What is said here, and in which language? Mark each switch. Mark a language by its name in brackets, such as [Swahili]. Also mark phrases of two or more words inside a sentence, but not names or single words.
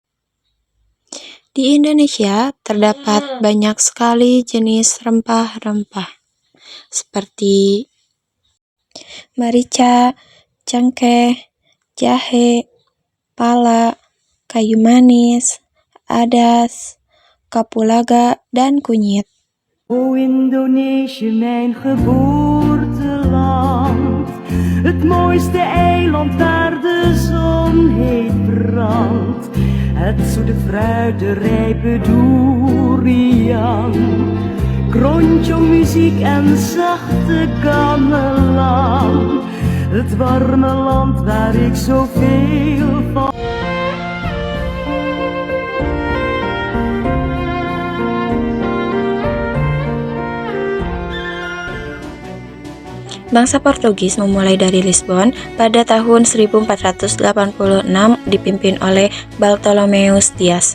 [Indonesian] Di Indonesia terdapat banyak sekali jenis rempah-rempah seperti merica, cengkeh, jahe, pala, kayu manis, adas, kapulaga, dan kunyit. [Dutch] O Indonesië, mijn geboorteland, het mooiste eiland waar de zon heet brandt. Het zoete fruit, de rijpe durian, krontjong muziek en zachte gamelan. Het warme land waar ik zoveel van. [Indonesian] Bangsa Portugis memulai dari Lisbon pada tahun 1486 dipimpin oleh Bartolomeus Dias.